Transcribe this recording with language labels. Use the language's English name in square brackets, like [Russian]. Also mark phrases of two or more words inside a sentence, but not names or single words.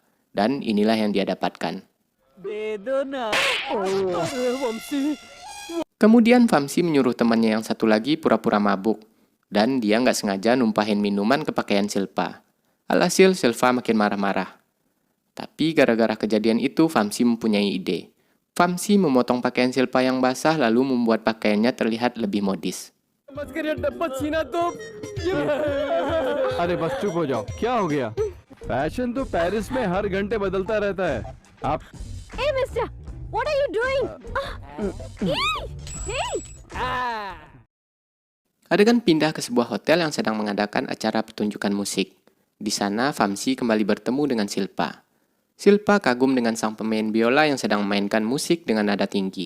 [Indonesian] Dan inilah yang dia dapatkan. Kemudian Vamsi menyuruh temannya yang satu lagi pura-pura mabuk. Dan dia nggak sengaja numpahin minuman ke pakaian Silpa. Alhasil Silpa makin marah-marah. Tapi gara-gara kejadian itu Vamsi mempunyai ide. Vamsi memotong pakaian Silpa yang basah lalu membuat pakaiannya terlihat lebih modis. [Hindi] अरे बस चुप हो जाओ, क्या हो गया? फैशन तो पेरिस में हर घंटे बदलता रहता है. आप [English] Hey, mister! What are you doing? Hey! [Indonesian] Adegan pindah ke sebuah hotel yang sedang mengadakan acara pertunjukan musik. Di sana, Vamsi kembali bertemu dengan Silpa. Silpa kagum dengan sang pemain biola yang sedang memainkan musik dengan nada tinggi.